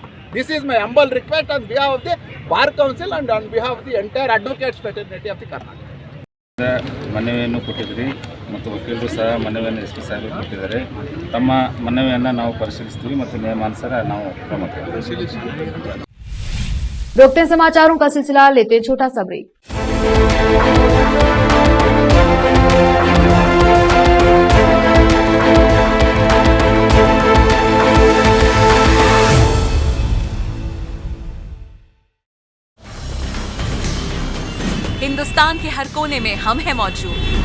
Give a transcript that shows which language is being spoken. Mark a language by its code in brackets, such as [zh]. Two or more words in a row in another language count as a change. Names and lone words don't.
[en] this is my humble request on behalf of the Bar Council and on behalf of the entire advocates fraternity of the Karnataka. [kn] ಮನವಿಯನ್ನು ಕೊಟ್ಟಿದ್ರಿ ಮತ್ತು ವಕೀಲರು ಸಹ ಮನವಿಯನ್ನು SP ಸಾಹೇಬರು ಕೊಟ್ಟಿದ್ದಾರೆ. ತಮ್ಮ ಮನವಿಯನ್ನು ನಾವು ಪರಿಶೀಲಿಸ್ತೀವಿ ಮತ್ತು ನಿಯಮಾನುಸಾರ ನಾವು ಕ್ರಮ [hi] रोकते हैं समाचारों का सिलसिला, लेते हैं छोटा सा ब्रेक। हिंदुस्तान के हर कोने में हम हैं मौजूद।